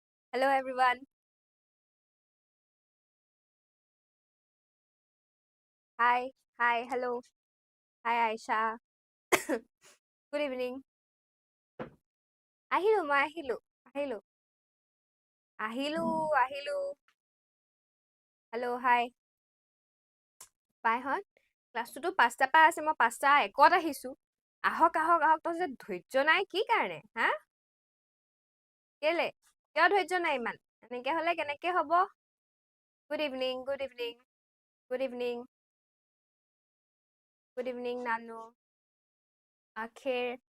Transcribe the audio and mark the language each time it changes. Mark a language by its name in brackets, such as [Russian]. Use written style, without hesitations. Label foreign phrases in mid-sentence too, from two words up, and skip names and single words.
[English] Hello, everyone. Hi. Hi. Hello. Hi, Aisha. Good evening. [Assamese] আহিলো, মা আহিলো। আহিলো. আহিলো। আহিলো. [English] Hello, hi. [Assamese] বাইহঁত ক্লাছটোতো 5টা পৰা আছে মই 5টা 1ত আহিছো আহক আহক আহক তই যে ধৈৰ্য নাই কি কাৰণে হা কেলে কিয় ধৈৰ্য নাই ইমান এনেকে হলে কেনেকে হ'ব [English] good evening good evening good evening good evening [Assamese] নানু আখেৰ